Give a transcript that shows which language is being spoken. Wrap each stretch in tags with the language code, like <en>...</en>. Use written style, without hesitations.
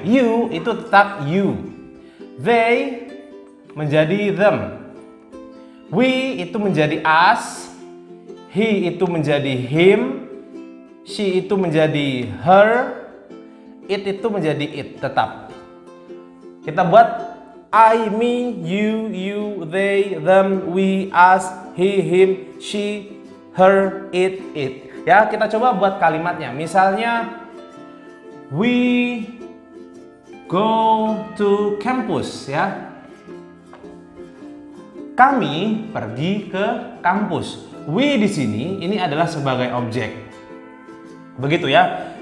<id>You itu tetap you. They menjadi them. We itu menjadi us, he itu menjadi him, she itu menjadi her, it itu menjadi it tetap. Kita buat I, me, you, they, them, we, us, he, him, she, her, it. Ya, kita coba buat kalimatnya. Misalnya</id> <en>we go to campus</en> <id>ya. Kami pergi ke kampus. We di sini ini adalah sebagai objek. Begitu ya.</id>